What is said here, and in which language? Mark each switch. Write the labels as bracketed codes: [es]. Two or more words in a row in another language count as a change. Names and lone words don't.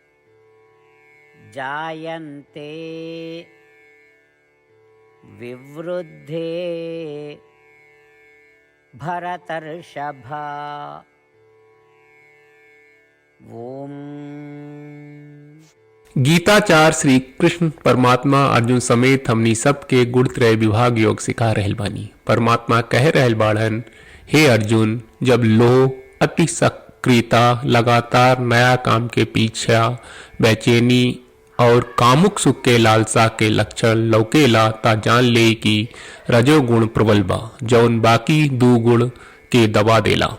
[sa] जायन्ते विवृद्धे भरतर्षभा। ओम। [bho] गीताचार्य श्री कृष्ण परमात्मा अर्जुन समेत हमनी सबके गुणत्रय विभाग योग सिखा रहल बानी। परमात्मा कह रहल बाड़न, हे अर्जुन, जब लोभ अति सक्रियता लगातार नया काम के पीछे बेचैनी और कामुक सुख के लालसा के लक्षण लौकेला ता जान ले कि रजोगुण प्रबल बा जौन बाकी दो गुण के दबा देला।